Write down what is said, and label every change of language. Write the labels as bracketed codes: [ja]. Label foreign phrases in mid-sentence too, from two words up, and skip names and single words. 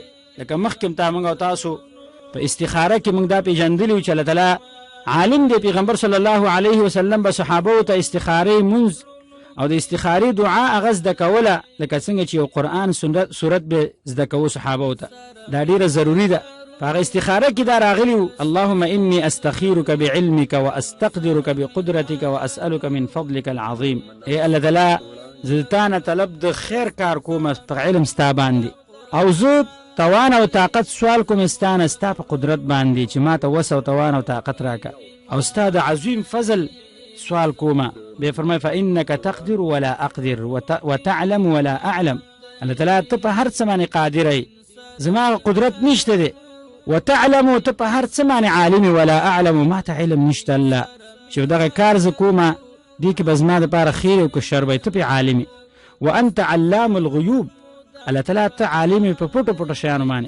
[ps] لکه مخکې تا موږ او تاسو په استخاره کې موږ دا پېژندلي وو چې الله تعالی عالم دی. پیغمبر [ar] صلی الله علیه وسلم [ps] به صحابو ته استخارې منځ او د استخارې دعا هغه زده کوله، لکه څنګه چې یو قرآن سورت به زده کوو صحابو ته. دا ډېره ضروري ده. په هغه استخاره کې دا راغلي وو [ar] اللهم انی استخیرک بعلمک واستقدرک بقدرتک واسألک من فضلک العظیم. [ps] ای الله تعالی زه تا نه طلب د خیر کار کوم په علم ستا باندې، او زه توان او طاقت سوال کوم ستا نه ستا په قدرت باندې چې ما ته وس او توان او طاقت راکه، او ستا د عظیم فضل سوال کومه. بیا فرمای [ar] فانک تقدر ولا اقدر وتعلم ولا اعلم. [ps] الله تعالی ته په هر څه باندې قادر ای، زما قدرت نشته دی. وتعلم ته په هر څه باندې عالم [ar] ولا اعلم، [ps] ما ته علم نشته. الله چې دغه کار زه کومه دې کې به زما دپاره خیر او که شر به ته پې عالم. [ar] وانت علام الغیوب، [ps] الله تعالی ته عالم په پټو پټو شیانو باندې.